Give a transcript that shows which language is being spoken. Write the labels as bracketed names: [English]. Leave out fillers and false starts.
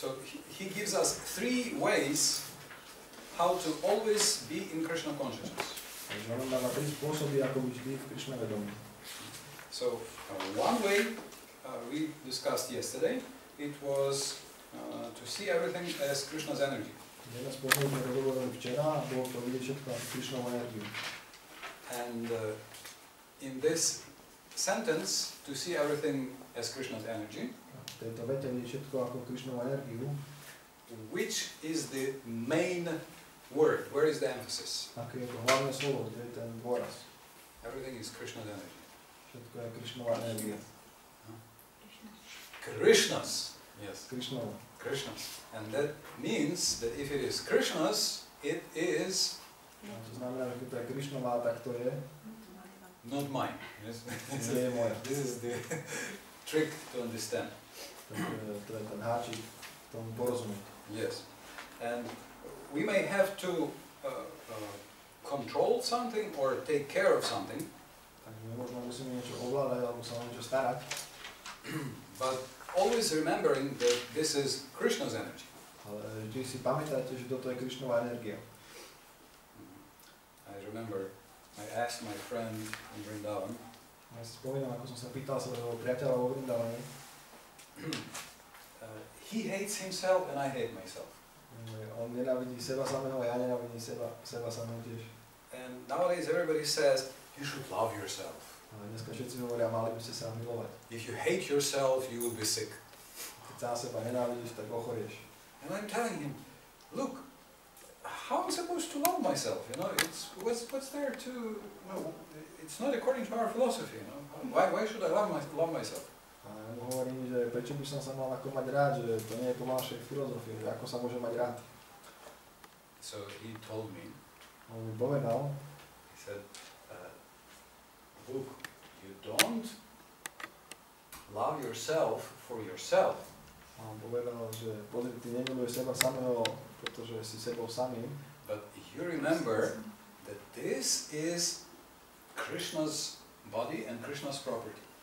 [English] So he gives us 3 ways how to always be in Krishna consciousness. [Slovak] Takže on dáva 3 spôsoby, ako byť vždy v Krišna vedomí. [English] So one way we discussed yesterday, it was to see everything as Krishna's energy. [Slovak] Jeden spôsob sme rozhovorili včera a bolo to vidieť všetko ako Krišnovú energiu. [English] And in this sentence, to see everything as Krishna's energy, [Slovak] V tejto vete vidieť všetko ako Krišnovú energiu. [English] which is the main word? Where is the emphasis? [Slovak] Aké je to hlavné slovo, kde je ten dôraz? [English] Everything is Krishna's energy. [Slovak] Všetko je Krišnová energia. [English] Krishna's. Yes. [Slovak] Krišnova. [English] Krishna's. And that means that if it is Krishna's, it is [Slovak] A to znamená, že keď to je Krišnová, tak to je [English] not mine. Yes. [Slovak] nie je moja. [English] This is the trick to understand. [Slovak] To je ten háčik tomu porozumieť. [English] Yes. And we may have to control something or take care of something. [Slovak] Takže my možno musíme niečo ovládať alebo sa o niečo starať. [English] But always remembering that this is Krishna's energy. [Slovak] Ale vždy si pamätáte, že toto je Krišnová energia. [English] I remember I asked my friend in Vrindavan. [Slovak] Ja si spomínam, ako som sa pýtal svojho priateľa vo Vrindavane. [English] He hates himself and I hate myself. [Slovak] On nenávidí seba samého a ja nenávidím seba samého tiež. [English] And nowadays everybody says you should love yourself. [Slovak] Ale dneska všetci hovoria, mali by ste sa milovať. [English] If you hate yourself, you will be sick. [Slovak] Keď sám seba nenávidíš, tak ochorieš. [English] And I'm telling him, look, how am I supposed to love myself? You know, it's what's there to, you know, it's not according to our philosophy. You know, why should I love myself? [Slovak] A ja mu hovorím, že prečo by som sa mal ako mať rád, že to nie je po našej filozofii, že ako sa môže mať rád. [English] So he told me, [Slovak] On mi povedal, [English] he said, look, you don't love yourself for yourself. [Slovak] A on povedal, že pozri, ty nemiluješ seba samého, pretože si sebou samým. [English] But you remember that this is Krishna's body and Krishna's property.